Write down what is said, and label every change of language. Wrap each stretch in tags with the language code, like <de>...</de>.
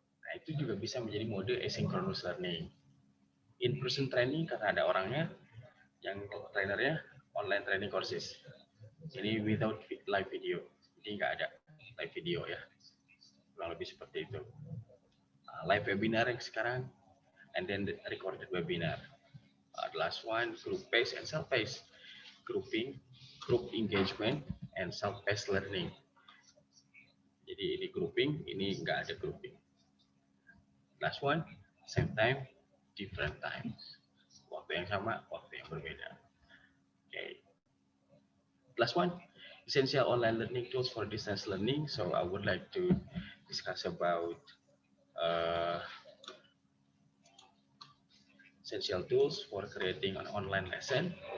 <id>Nah, itu juga bisa menjadi mode asynchronous learning.</id> <en>In person training</en> <id>karena ada orangnya, yang trainernya online training courses. Jadi</id> <en>without live video.</en> <id>Jadi nggak ada live video ya. Kurang lebih seperti itu.</id> <en>Live webinar</en> <id>yang sekarang,</id> <en>and then the recorded webinar. The last one, group based and self based. Grouping, group engagement, and self based learning.</en> <id>Jadi ini grouping, ini nggak ada grouping.</id> <en>Last one, same time, different time.</en> <id>Waktu yang sama, waktu yang berbeda.</id> <en>Okay. Last one, essential online learning tools for distance learning. So I would like to discuss about essential tools for creating an online lesson.</en>